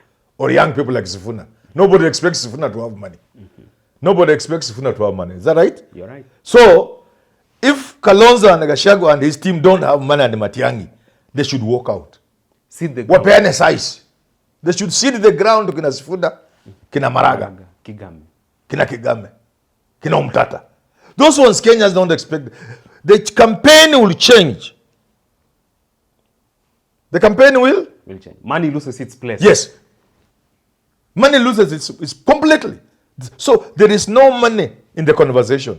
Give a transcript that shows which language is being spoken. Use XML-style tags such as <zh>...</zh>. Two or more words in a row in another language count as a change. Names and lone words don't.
<en>Or young people like Sifuna. Nobody expects Sifuna to have money. Nobody expects Sifuna to have money. Is that right? You're right. So, if Kalonzo and Gachagua and his team don't have money and Matiang'i, they should walk out. Seed the ground.</en> <sw>Wapeane size.</sw> <en>They should seed the ground to kina Sifuna, kina Maraga,</en> <sw>Kigame. kina Kigame, kina Omtata.</sw> <en>Those ones Kenyans don't expect. The campaign will change. The campaign will change. Money loses its place. Yes. Money loses its completely. So there is no money in the conversation.</en>